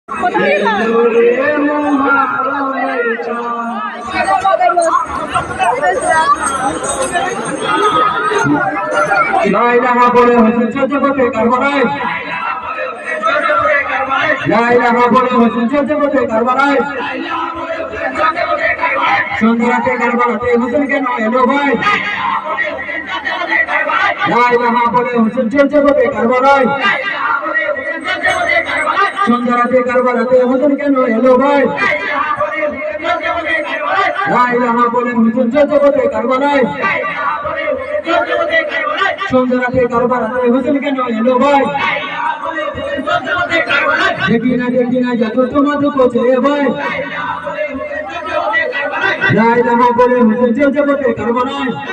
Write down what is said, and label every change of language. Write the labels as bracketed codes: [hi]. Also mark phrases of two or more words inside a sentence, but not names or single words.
[ar] لا إله [ur] بولے حسین چلتے بولتے کربلائے [ar] لا إله [ur] بولے حسین چلتے بولتے کربلائے [bn] সন্ধ্যাতে কারবালাতে হোসেন কেন এলো ভাই [ar] لا إله [bn] বলে হোসেন চলছে বলে কারবালায় সন্ধ্যাতে কারবালাতে হোসেন কেন এলো ভাই [ar] لا إله [bn] বলে হোসেন চলছে বলে কারবালায় সন্ধ্যাতে কারবালাতে হোসেন কেন এলো ভাই দেখি না যত তোমার দুঃখে ভাই [ar] لا إله [bn] বলে হোসেন চলছে বলে কারবালায়